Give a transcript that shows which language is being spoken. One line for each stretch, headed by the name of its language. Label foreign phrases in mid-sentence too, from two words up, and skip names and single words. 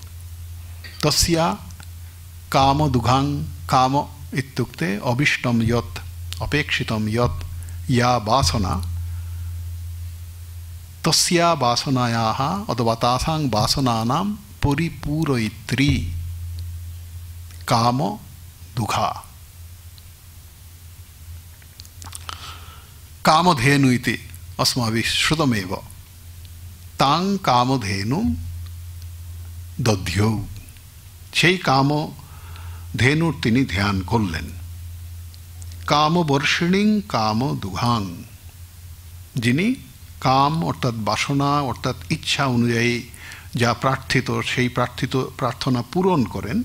Sanskrit: তস্যা কামদূঘাং, কাম ইত্যুক্তে অবিষ্টম যৎ, অপেক্ষিতম যৎ, ইয়া বাসনা, তস্যা বাসনায়াহ অথবা তাসাং বাসনানাং পরিপূরয়িত্রী কাম দুঘা। কামধেনু ইতি अस्माभिः श्रुतमेव। तां कामधेनुं दध्यौ,
Bangla: সেই কামধেনুর তিনি ধ্যান করলেন।
Sanskrit: কামবর্ষিণীং কামদুঘাং,
Bangla: যিনি কাম অর্থাৎ বাসনা অর্থাৎ ইচ্ছা অনুযায়ী যা প্রার্থিত সেই প্রার্থনা পূরণ করেন।